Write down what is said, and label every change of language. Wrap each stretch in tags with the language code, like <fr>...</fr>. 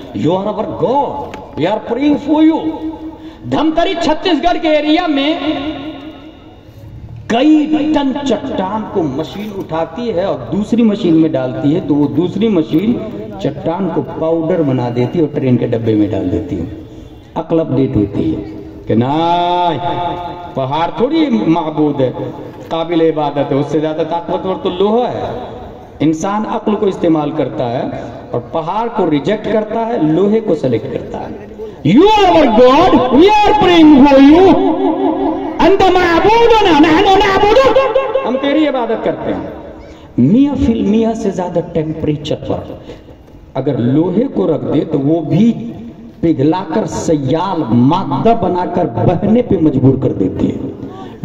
<en>You are over God, we are praying for you.</en> <ur>دھمتری چھتیس گڑھ کے ایریا میں کئی ٹن چٹان کو مشین اٹھاتی ہے اور دوسری مشین میں ڈالتی ہے, تو وہ دوسری مشین چٹان کو پاؤڈر بنا دیتی ہے اور ٹرین کے ڈبے میں ڈال دیتی ہے. عقل اپ ڈیٹ ہوتی ہے کہ نہیں پہاڑ تھوڑی معبود ہے, قابل عبادت ہے, اس سے زیادہ طاقتور تو لوہا ہے. انسان عقل کو استعمال کرتا ہے اور پہاڑ کو ریجیکٹ کرتا ہے, لوہے کو سلیکٹ کرتا ہے.</ur> <en>You are our God, we are praying for you.</en> <ar>انت معبودنا نحن نعبدک,</ar> <ur>ہم تیری عبادت کرتے ہیں. میاں فی المیاں سے زیادہ ٹیمپریچر پر اگر لوہے کو رکھ دے تو وہ بھی پگھلا کر سیال مادہ بنا کر بہنے پہ مجبور کر دیتی ہے.</ur>